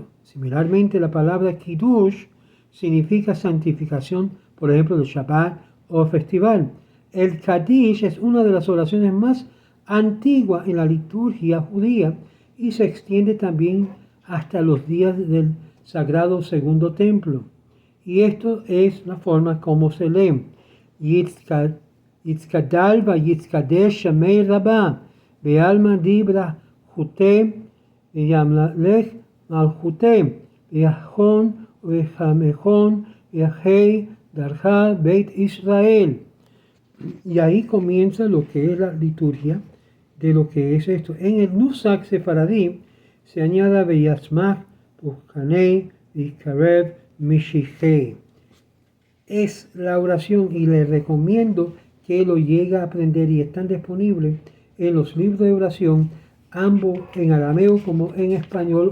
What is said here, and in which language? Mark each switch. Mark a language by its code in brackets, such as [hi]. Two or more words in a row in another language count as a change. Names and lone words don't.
[es] Similarmente, la palabra Kiddush significa santificación, por ejemplo, del Shabbat o festival. El Kadish es una de las oraciones más antiguas en la liturgia judía y se extiende también hasta los días del sagrado segundo templo. Y esto es la forma como se lee. [arc] יתגדל ויתקדש שמה רבא בעלמא די ברא כרעותה וימליך מלכותה בחייכון וביומיכון ובחיי דכל, בית ישראל. [es] Y ahí comienza lo que es la liturgia de lo que es esto. En el Nusach Sefaradí se añade [arc] ויצמח פורקניה ויקרב משיחיה. [es] Es la oración y le recomiendo que lo llegue a aprender y están disponibles en los libros de oración, ambos en arameo como en español